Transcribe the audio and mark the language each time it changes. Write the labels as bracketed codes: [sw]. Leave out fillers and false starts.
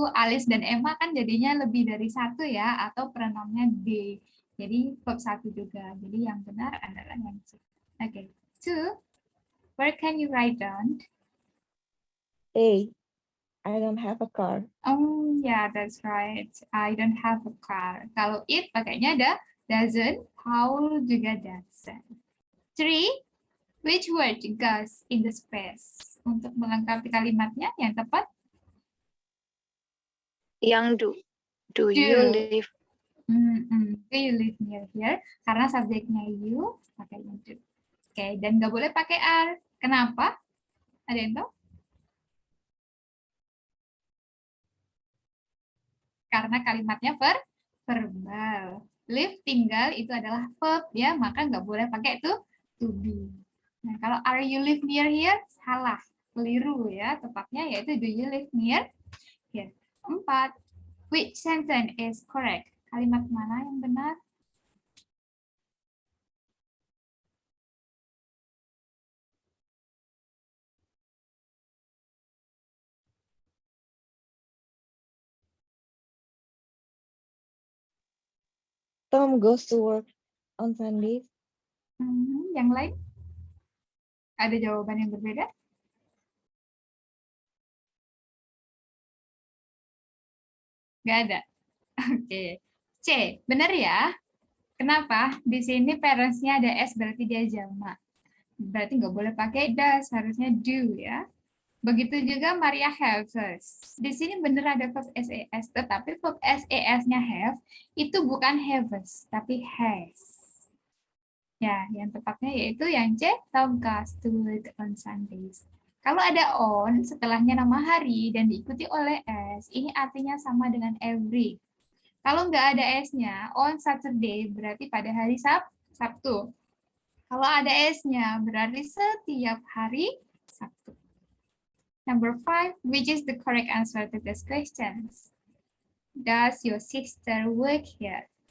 [id] Alice dan Emma kan jadinya lebih dari 1 ya, atau pronounnya they. Jadi verb 1 juga. Jadi yang benar adalah yang C. Oke, 2. [en] Where can you write down? A. I don't have a car. Oh, yeah, that's right. I don't have a car. [id] Kalau it pakainya ada doesn't, Paul juga doesn't. 3. [en] Which word goes in the space? [id] Untuk melengkapi kalimatnya yang tepat. Yang do. [en] Do you live? Do you live near here? [id] Karena subjeknya you, pakainya do. Oke, dan nggak boleh pakai are. Kenapa? Ada yang tahu? Karena kalimatnya verbal. Live, tinggal, itu adalah verb ya, maka nggak boleh pakai to be. Nah, kalau [en] are you live near here? [id] Salah, keliru ya. Tepatnya yaitu [en] do you live near here. [id] 4. [en] Which sentence is correct? [id] Kalimat mana yang benar? [en] Tom goes to work on Sundays. [id] Yang lain? Ada jawaban yang berbeda? Nggak ada. Oke. C, benar ya? Kenapa? Di sini parents-nya ada S, berarti dia jamak. Berarti nggak boleh pakai does, harusnya do ya. Begitu juga Maria have. Di sini benar ada verb SES, tetapi verb SES-nya have itu bukan haves, tapi has. Ya, yang tepatnya yaitu yang C, [en] Tom goes to work on Sundays. [id] Kalau ada on setelahnya nama hari dan diikuti oleh S, ini artinya sama dengan every. Kalau nggak ada S-nya, on Saturday berarti pada hari Sabtu. Kalau ada S-nya berarti setiap hari Sabtu. [en] Number 5, which is the correct answer to this questions? Does your sister work here?